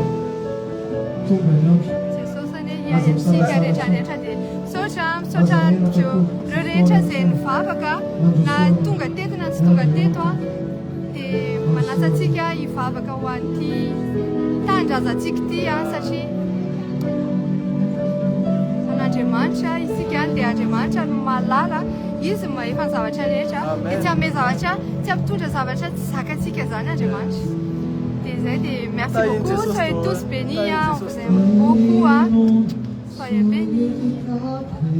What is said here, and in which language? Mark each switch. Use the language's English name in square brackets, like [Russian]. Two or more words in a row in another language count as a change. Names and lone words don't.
[Malagasy] jesosy ane hiany amitsika rehetrarehetra dia misaotra ireo rehetra izay nivavaka na tonga teto na tsy tonga teto a dia manasa antsika hivavaka ho an'ity tanindrazantsika ity a satria an'Andriamanitra isika dia Andriamanitra no mahalala izy mahefa ny zavatra rehetra dia tsy ame zavatra tsy ampitondra zavatra tsy zakantsika zany Andriamanitra dia zay dia [French] merci beaucoup soyez tous bénis on vous aime beaucoup soyez bénis